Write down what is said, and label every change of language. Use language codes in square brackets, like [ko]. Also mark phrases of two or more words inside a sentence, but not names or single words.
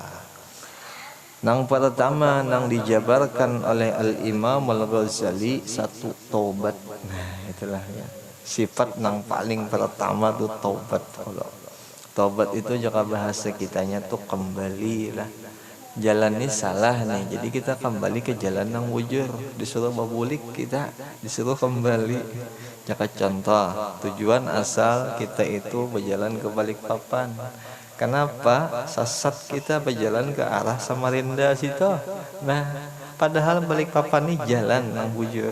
[bjn] Nang pertama nang dijabarkan oleh Al-Imam Al-Ghazali satu taubat. [id] Nah itulah ya. [bjn] Sifat nang paling pertama itu taubat. Kalau Tobat itu juga bahasa kitanya tuh kembali lah. [id] Jalan ini salah nih, jadi kita kembali ke jalan yang bujur. [bjn] Disuruh babulik, kita disuruh kembali. Jaka contoh, tujuan asal kita itu berjalan ke Balikpapan. [id] Kenapa? [bjn] Sasat kita berjalan ke arah Samarinda situ. [id] Nah, padahal Balikpapan ini jalan yang bujur.